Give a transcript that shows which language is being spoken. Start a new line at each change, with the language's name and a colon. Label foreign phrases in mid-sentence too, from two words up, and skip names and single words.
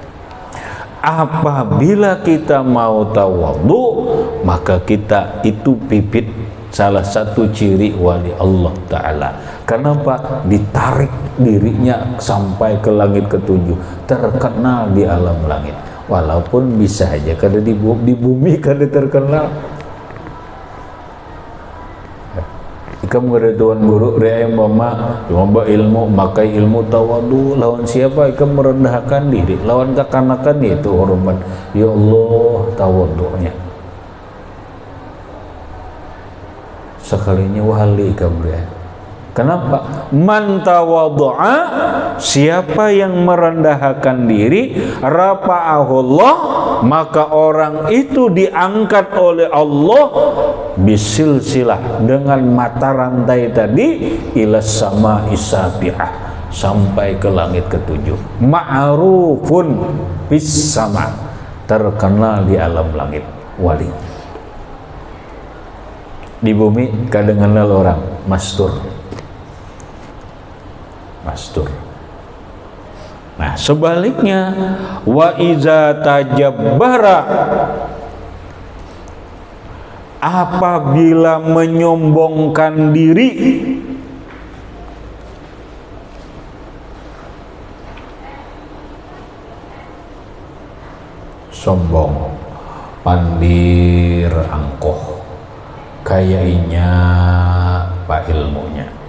Indonesian: Apabila kita mau tawadu, maka kita itu bibit salah satu ciri wali Allah Ta'ala. Kenapa? Ditarik dirinya sampai ke langit ketujuh, terkenal di alam langit.
Banjar: Walaupun bisa aja kada di bumi kada terkenal. Ikam kada tuan guru rea mama coba ilmu, makai ilmu tawadu lawan siapa? Ikam merendahkan diri lawan kekanakan, itu hormat. Ya Allah, tawadunya sekalinya wali ikam rea.
Indonesian: Kenapa?
Arabic: من تواضع,
Indonesian: siapa yang merendahkan diri, rafa'ahullah, maka orang itu diangkat oleh Allah bisilsilah, dengan mata rantai tadi,
Arabic: إلى السماء السابعة,
Indonesian: sampai ke langit ketujuh.
Arabic: معروف بالسماء,
Indonesian: terkenal di alam langit, wali. Di bumi kadang kenal orang mastur. Nah, sebaliknya
Arabic: وإذا تجبر,
Indonesian: apabila menyombongkan diri,
Banjar: sombong, pandir angkoh, kayaknya pak ilmunya,